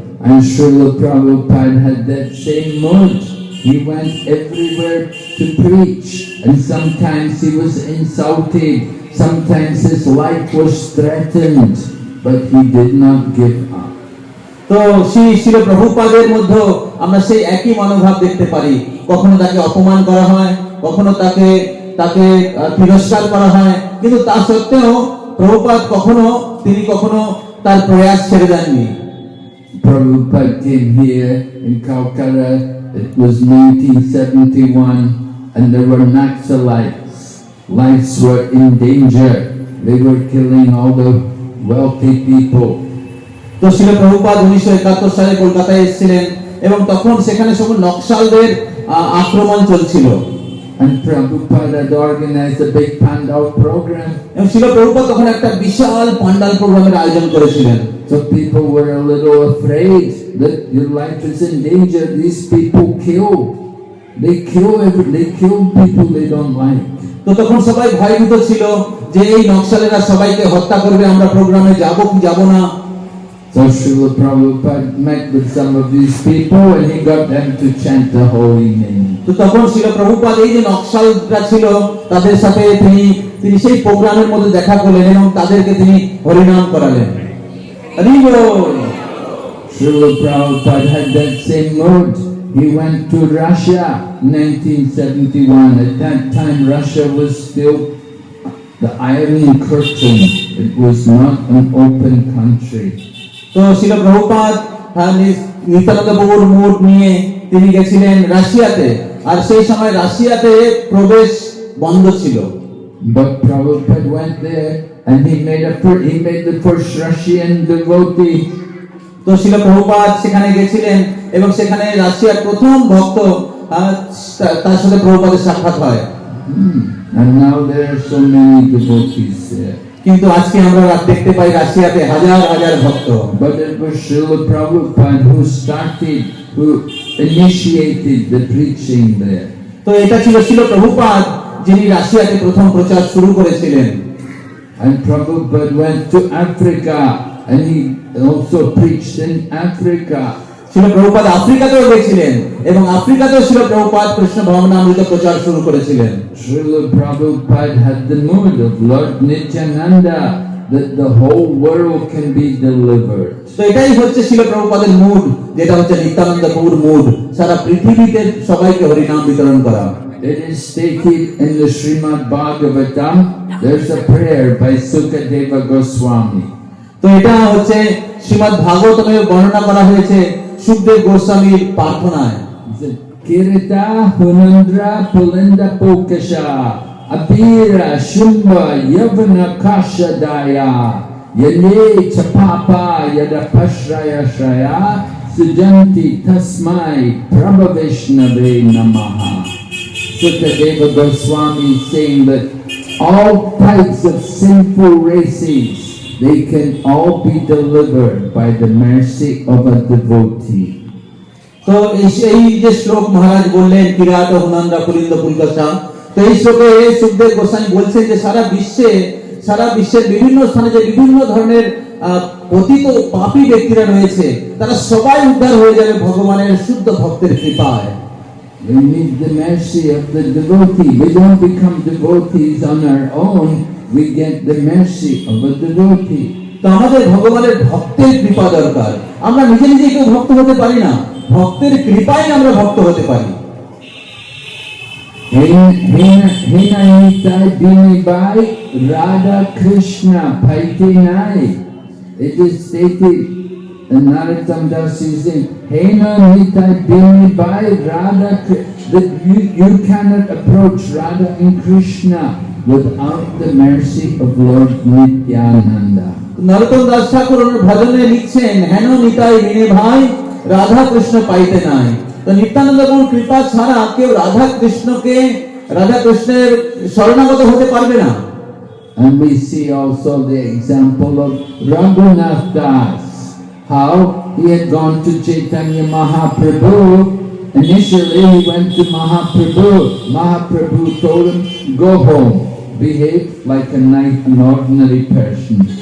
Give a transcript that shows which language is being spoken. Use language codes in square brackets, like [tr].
[en] And Srila Prabhupada had that same mood. He went everywhere to preach, and sometimes he was insulted, sometimes his life was threatened, but he did not give up. [bn] তো শ্রী প্রভুপাদের মধ্যে আমরা সেই একই মনোভাব দেখতে পারি। কখনো তাকে অপমান করা হয়, কখনো তাকে তিরস্কার করা হয়, কিন্তু তা সত্ত্বেও প্রভুপাদ তিনি কখনো তার প্রয়াস ছেড়ে দেননি। [en] Prabhupada came here in Calcutta. It was 1971, and there were Naxalites. Lives were in danger. They were killing all the wealthy people. [bn] তো শ্রীল প্রভুপাদ 1971 সালে কলকাতায় এসেছিলেন এবং তখন সেখানে সব নকশালদের আক্রমণ চলছিল। [en] And Prabhupada had organized a big pandal program. [bn] এবং শ্রীল প্রভুপাদ তখন একটা বিশাল পান্ডাল প্রোগ্রামের আয়োজন করেছিলেন। [en] So people were a little afraid that your life is in danger. These people they kill people they don't like. [bn] তো তখন সবাই ভয়ভীত ছিল যে এই নকশালেরা সবাইকে হত্যা করবে, আমরা প্রোগ্রামে যাব কি যাব না। [en] So Srila Prabhupada met with some of these people and he got them to chant the holy name. তো তখন শ্রীল প্রভুপাদ এই যে নকশালরা ছিল তাদের সাথে তিনি সেই প্রোগ্রামের মধ্যে দেখা করলেন এবং তাদেরকে তিনি হরিনাম করালেন। হরি বল। [bn] Srila Prabhupada had that same mood. He went to Russia in 1971. At that time Russia was still the Iron Curtain. It was not an open country. তো শ্রীল প্রভুপাদ নিত্যানন্দ প্রভুর মুড নিয়ে তিনি গেছিলেন রাশিয়াতে, আর সেই সময় রাশিয়াতে প্রবেশ বন্ধ ছিল। [en] But Prabhupada went there and he made the first Russian devotee. [bn] তো শ্রীল প্রভুপাদ সেখানে গেছিলেন এবং সেখানে রাশিয়ার প্রথম ভক্ত তার সাথে প্রভুপাদের সাক্ষাৎ হয়। [en] And now there are so many devotees there. [bn] কিন্তু আজকে আমরা দেখতে পাই রাশিয়াতে হাজার হাজার ভক্ত। [en] But it was Srila Prabhupada who initiated the preaching there. [bn] তো এটা ছিল শ্রীল প্রভুপাদ যিনি রাশিয়াতে প্রথম প্রচার শুরু করেছিলেন। [en] And Prabhupada went to Africa and he also preached in Africa. [bn] Srila Prabhupada আফ্রিকাতেও গেছিলেন এবং আফ্রিকাতেও শ্রীল প্রভুপাদ কৃষ্ণ ভবনামৃত প্রচার শুরু করেছিলেন। [en] Srila Prabhupada had the mood of Lord Nityananda that the whole world can be delivered. [bn] তো এটাই হচ্ছে শ্রীল প্রভুপাদের মুড, যেটা হচ্ছে নিত্যানন্দ প্রভুর মুড, সারা পৃথিবীতে সবাইকে হরিনাম বিতরণ করা। [en] It is stated in the Srimad Bhagavatam. There's a prayer by Sukadeva Goswami. [bn] তো এটা হচ্ছে শ্রীমদ্ ভাগবতমে বর্ণনা করা হয়েছে সুখদেব গোস্বামীর প্রার্থনায়। [sa] Kirita Hunandra Pulinda Pokasha Abira Shumba Yavana Kasha Daya Yane Chapapa Yada Pashraya Shraya Sujanti Tasmai Prabhavishnave Namaha. [en] Sukadeva Goswami is saying that all types of sinful races, they can all be delivered by the mercy of a devotee. [bn] তো এই যে শ্লোক মহারাজ বললেন [sa] কিরাত হুনান্দ্রা পুলিন্দ পুলকাশা, [bn] তো এই শ্লোকে সুখদেব গোস্বামী বলছেন যে সারা বিশ্বের বিভিন্ন স্থানে যে বিভিন্ন ধরনের পতিত পাপী ব্যক্তিরা রয়েছে তারা সবাই উদ্ধার হয়ে যাবে ভগবানের শুদ্ধ ভক্তের কৃপায়। [en] We need the mercy of the devotee. We don't become devotees on our own. We get the mercy of a devotee. [bn] তো আমাদের ভগবানের ভক্তের কৃপা দরকার। আমরা নিজে নিজে কেউ ভক্ত হতে পারি না, ভক্তের কৃপায় আমরা ভক্ত হতে পারি। Hina nitai binibai Radha Krishna paite nai. [en] It is stated in Narottam Das is saying, [bn] Hina nitai binibai Radha [en] that you cannot approach Radha and Krishna without the mercy of Lord Nityananda. [bn] নরোত্তম দাস ঠাকুর ওনার ভজনে লিখছেন, হেন নিতাই বিনে ভাই রাধা কৃষ্ণ পাইতে নাই। তো নিত্যানন্দ প্রভুর কৃপা ছাড়া কেউ রাধা কৃষ্ণের শরণাগত হতে পারবে না। [en] And we see also the example of Raghunath Das, how he had gone to Chaitanya Mahaprabhu. Initially he went to Mahaprabhu. Mahaprabhu told him, go home, behave like an ordinary person.